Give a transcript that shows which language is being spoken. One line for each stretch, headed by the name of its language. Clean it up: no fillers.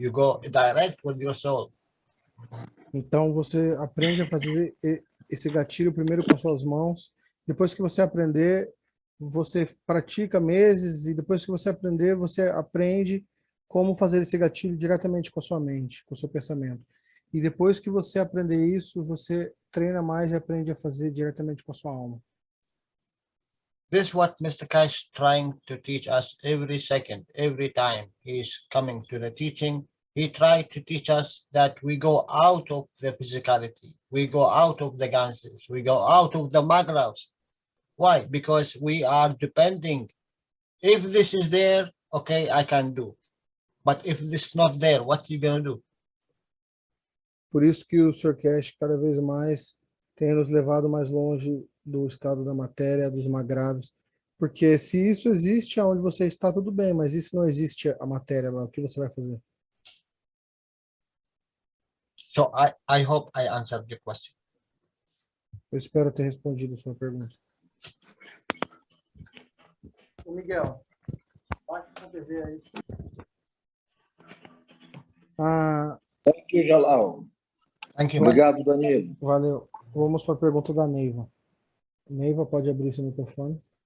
English: You go direct with your soul.
Portuguese: Então você aprende a fazer esse gatilho primeiro com suas mãos. Depois que você aprender, você pratica meses e depois que você aprender, você aprende como fazer esse gatilho diretamente com a sua mente, com o seu pensamento. E depois que você aprender isso, você treina mais e aprende a fazer diretamente com a sua alma.
English: This is what Mr. Cash is trying to teach us every second, every time he's coming to the teaching. He tried to teach us that we go out of the physicality, we go out of the ganses, we go out of the magravs. Why? Because we are depending. If this is there, okay, I can do. But if this is not there, what are you going to do?
Portuguese: Por isso que o Sr. Cash cada vez mais tem nos levado mais longe do estado da matéria, dos magravos. Porque se isso existe onde você está, tudo bem, mas isso não existe a matéria lá, o que você vai fazer?
English: So I hope I answered your question.
Portuguese: Eu espero ter respondido a sua pergunta. Ô, Miguel, bate na TV aí. Ah,
English: Thank you, Jalal. Thank you, man.
Portuguese: Obrigado, Danilo. valeu. Vamos para a pergunta da Neiva. Neiva, pode abrir seu microfone.